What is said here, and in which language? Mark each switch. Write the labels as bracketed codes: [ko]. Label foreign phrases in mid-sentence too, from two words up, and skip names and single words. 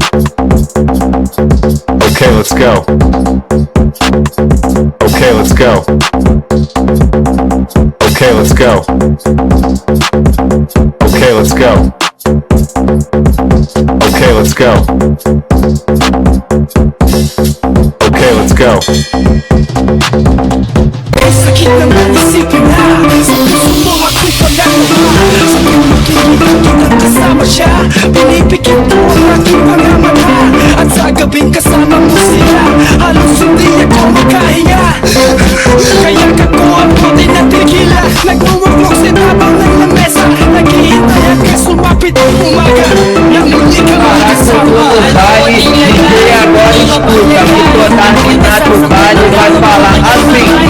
[en] Okay, let's go. Okay, let's go. Okay, let's go. Okay, let's go. Okay, let's go. Okay, let's go. [tl] Sakit naman isipin na sa puso mo ako'y pagkakaba. Sa pagkakita kitang kasama siya, pinipikit mo ang aking mga mata. At sa gabing kasama mo sila, halos hindi ako makahinga. Kaya kakuha ko din ang tigila, nagmuwagwag sa tabang ng lamesa. Naghihintay hanggang sumapit ang umaga, nang muli ka magkasama. [pt] Vale, DJ agora escuta, que tua tarde do vale vai falar assim.